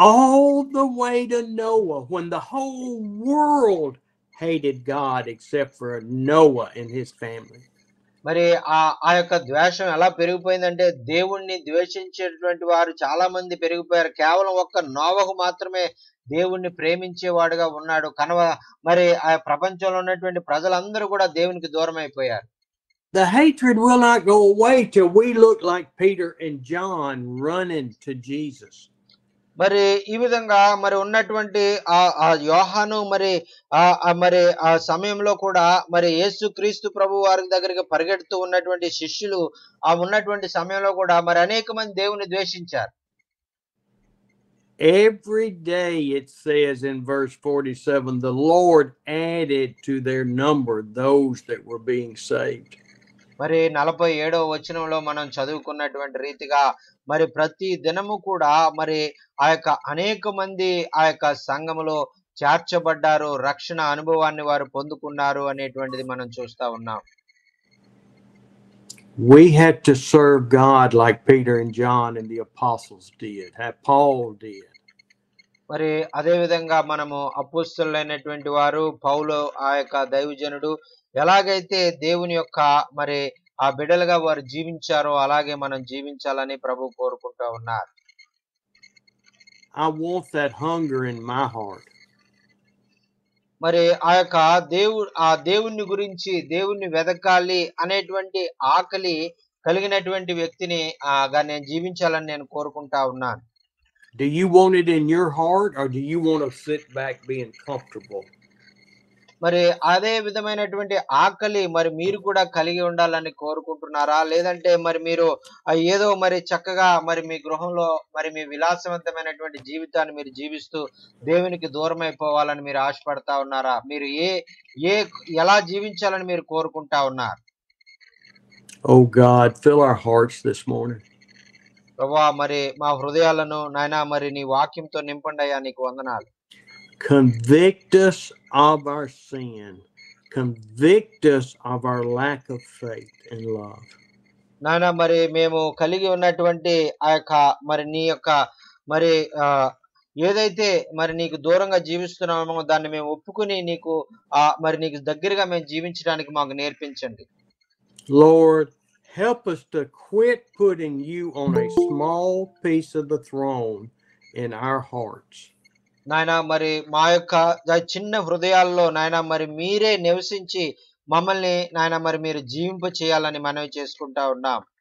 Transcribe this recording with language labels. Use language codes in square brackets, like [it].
[en] All the way to Noah, when the whole world hated God except for Noah and his family. [te] మరి ఆ యొక్క ద్వేషం ఎలా పెరిగిపోయిందంటే దేవుణ్ణి ద్వేషించేటువంటి వారు చాలా మంది పెరిగిపోయారు. కేవలం ఒక్క నోవహు మాత్రమే దేవుణ్ణి ప్రేమించేవాడుగా ఉన్నాడు. మరి ఆ ప్రపంచంలో ఉన్నటువంటి ప్రజలందరూ కూడా దేవునికి దూరం అయిపోయారు. [en] The hatred will not go away till we look like Peter and John running to Jesus. [te] మరి ఈ విధంగా మరి ఉన్నటువంటి ఆ యోహాను మరి ఆ సమయంలో కూడా మరి యేసుక్రీస్తు ప్రభు వారి దగ్గరికి పరిగెడుతూ ఉన్నటువంటి శిష్యులు ఉన్నటువంటి సమయంలో కూడా మరి అనేక మంది దేవుని ద్వేషించారు. [en] Every day it says in verse 47, the Lord added to their number those that were being saved. [te] మరి 47వ వచనంలో మనం చదువుకున్నటువంటి రీతిగా మరి ప్రతి దినము కూడా మరి ఆ యొక్క అనేక మంది ఆ యొక్క సంఘములో చేర్చబడ్డారు, రక్షణ అనుభవాన్ని వారు పొందుకున్నారు అనేటువంటిది మనం చూస్తా ఉన్నాం. [en] We had to serve God like Peter and John and the apostles did, Paul did. [te] మరి అదే విధంగా మనము అపోస్తలులైనటువంటి వారు పౌలు ఆ యొక్క దైవజనుడు ఎలాగైతే దేవుని యొక్క మరి ఆ బిడ్డలుగా వారు జీవించారో అలాగే మనం జీవించాలని ప్రభు కోరుకుంటూ ఉన్నారు. [en] I want that hunger in my heart. [te] మరి ఆ దేవుని గురించి దేవుణ్ణి వెదకాలి అనేటువంటి ఆకలి కలిగినటువంటి వ్యక్తిని నేను జీవించాలని నేను కోరుకుంటా ఉన్నాను. [en] Do you want it in your heart or do you want to sit back being comfortable? [te] మరి అదే విధమైనటువంటి ఆకలి మరి మీరు కూడా కలిగి ఉండాలని కోరుకుంటున్నారా? లేదంటే మరి మీరు ఏదో మరి చక్కగా మరి మీ గృహంలో మరి మీ విలాసవంతమైనటువంటి జీవితాన్ని మీరు జీవిస్తూ దేవునికి దూరమైపోవాలని మీరు ఆశపడతా ఉన్నారా? మీరు ఏ ఎలా జీవించాలని మీరు కోరుకుంటా ఉన్నారు? [en] Oh God, fill our hearts this morning. [te] ప్రభువా మరి మా హృదయాలను నాయనా మరి నీ వాక్యంతో నింపండయ్యా, నీకు వందనాలు. [en] Convict us of our sin. Convict us of our lack of faith and love. [te] నాయనా మరి మేము కలిగి ఉన్నటువంటి ఆ యొక్క మరి నీ యొక్క మరి ఏదైతే మరి నీకు దూరంగా జీవిస్తున్నామో దాన్ని మేము ఒప్పుకుని నీకు మరి నీకు దగ్గరగా మేము జీవించడానికి మాకు నేర్పించండి. [en] Lord, help us to quit putting you on a small piece of the throne in our hearts. [te] నాయనా మరి మా యొక్క చిన్న హృదయాల్లో నాయనా మరి మీరే నివసించి మమ్మల్ని నాయనా మరి మీరు జీవింప చేయాలని మనవి చేసుకుంటా ఉన్నాం.